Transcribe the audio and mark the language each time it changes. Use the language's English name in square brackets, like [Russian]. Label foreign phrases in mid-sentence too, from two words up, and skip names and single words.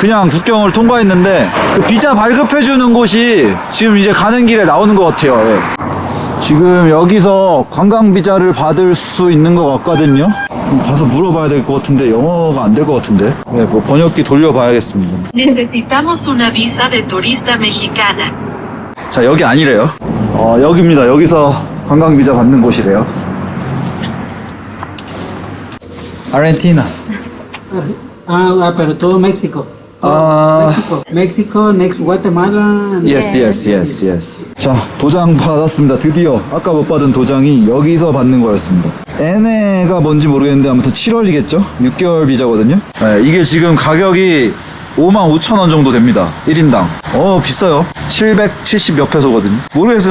[Korean] 그냥 국경을 통과했는데 그 비자 발급해주는 곳이 지금 이제 가는 길에 나오는 것 같아요. 예. 지금 여기서 관광 비자를 받을 수 있는 것 같거든요. 가서 물어봐야 될 것 같은데 영어가 안 될 것 같은데. 네, 뭐 번역기 돌려봐야겠습니다. [Spanish] Necesitamos una visa de turista mexicana. [Korean] 자, 여기 아니래요. 여기입니다. 여기서 관광 비자 받는 곳이래요. 아르헨티나. [Spanish] Pero todo México. México, [English] next Guatemala. Yes. [Korean] 자, 도장 받았습니다. 드디어 아까 못 받은 도장이 여기서 받는 거였습니다. NA가 뭔지 모르겠는데 아무튼 7월이겠죠? 6개월 비자거든요. 네, 이게 지금 가격이 55,000원 정도 됩니다. 1인당. 비싸요. 770 몇 페소거든요. 모르겠어요.